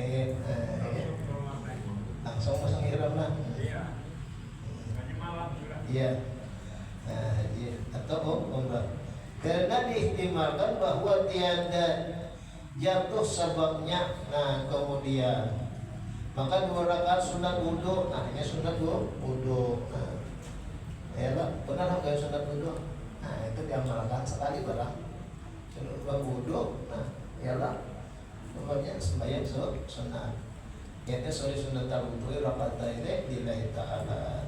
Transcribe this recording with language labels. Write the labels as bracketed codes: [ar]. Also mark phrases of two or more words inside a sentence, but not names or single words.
[id] Langsung masang ihram lah. Iya. Hanya malam juga. Iya. Nah, haji atau umrah. Karena diihtimalkan bahwa tiada jatuh sebabnya. Nah, kemudian maka 2 rakaat sunat wudu. Nah, hanya sunat wudu. Nah, ya lah, benar enggak sunat wudu? Nah, itu diamalkan sekali barang. Sunat wudu. Nah, ya lah. Pokoknya sembahyang sunat. Yaitu sunat wudu rakaat ini [ar] lillahi ta'ala.